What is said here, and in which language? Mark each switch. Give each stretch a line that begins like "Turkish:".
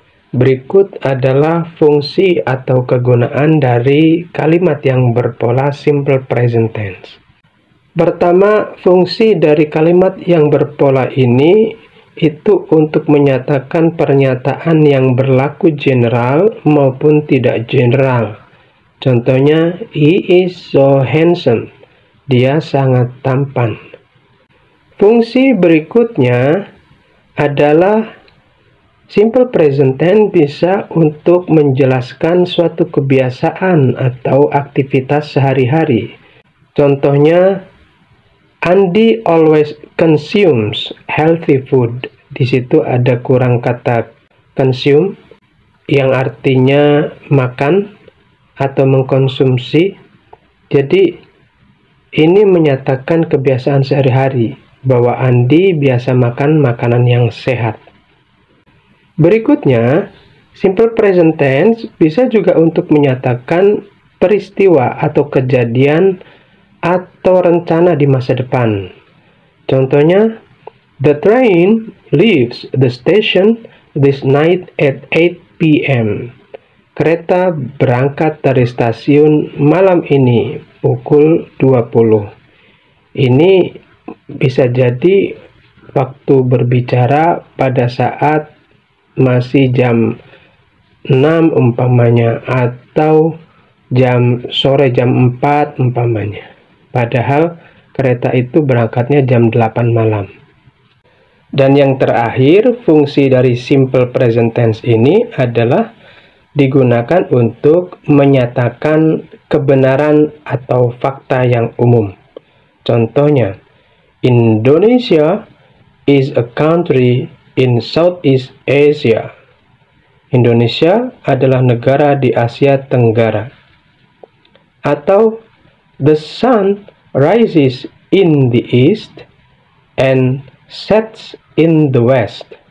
Indonesian: Berikut adalah fungsi atau kegunaan dari kalimat yang berpola simple present tense. Pertama, fungsi dari kalimat yang berpola ini itu untuk menyatakan pernyataan yang berlaku general maupun tidak general. Contohnya,
English: he is so handsome.
Indonesian: Dia sangat tampan. Fungsi berikutnya adalah simple present tense bisa untuk menjelaskan suatu kebiasaan atau aktivitas sehari-hari. Contohnya,
English: Andy always consumes healthy food.
Indonesian: Di situ ada kurang kata consume yang artinya makan atau mengkonsumsi. Jadi ini menyatakan kebiasaan sehari-hari bahwa Andy biasa makan makanan yang sehat. Berikutnya, simple present tense bisa juga untuk menyatakan peristiwa atau kejadian atau rencana di masa depan. Contohnya,
English: the train leaves the station this night at 8 p.m.
Indonesian: Kereta berangkat dari stasiun malam ini pukul 20. Ini bisa jadi waktu berbicara pada saat masih jam 6 umpamanya, atau sore jam 4 umpamanya. Padahal kereta itu berangkatnya jam 8 malam. Dan yang terakhir, fungsi dari simple present tense ini adalah digunakan untuk menyatakan kebenaran atau fakta yang umum. Contohnya,
English: Indonesia is a country in Southeast Asia.
Indonesian: Indonesia adalah negara di Asia Tenggara. Atau,
English: the sun rises in the east and sets in the west.